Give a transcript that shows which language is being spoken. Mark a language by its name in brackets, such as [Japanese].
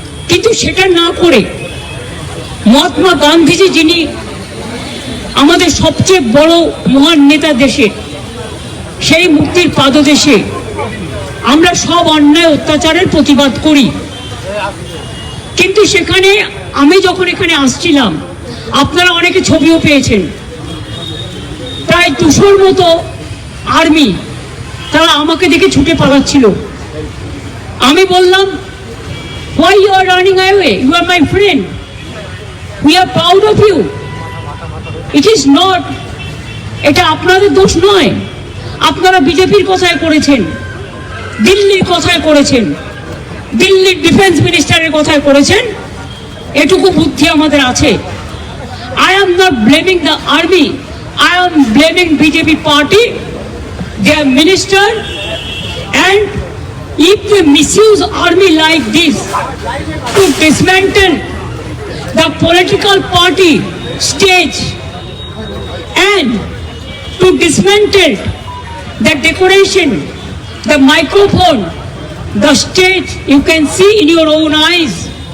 [Bangla] কিন্তু সেটা না করে মহাত্মা গান্ধীজি, যিনি আমাদের সবচেয়ে বড় মহান নেতা দেশের, সেই মুক্তির পাদদেশে আমরা সব অন্যায় অত্যাচারের প্রতিবাদ করি। কিন্তু সেখানে আমি যখন এখানে আসছিলাম আপনারা অনেকে ছবিও পেয়েছেন, প্রায় 200-র মতো আর্মি তারা আমাকে দেখে ছুটে পালাচ্ছিল। আমি বললাম, [English] why you are running away? You are my friend. We are proud of you. It is not, [Bangla] এটা আপনাদের দোষ নয়। আপনারা বিজেপির কথায় করেছেন, দিল্লির কথায় করেছেন, দিল্লির ডিফেন্স মিনিস্টারের কথায় করেছেন, এটুকু বুদ্ধি আমাদের আছে। [English] I am not blaming the army. I am blaming BJP party, their minister, and if they misuse army like this to dismantle the political party stage and to dismantle the decoration, the microphone, the stage, you can see in your own eyes.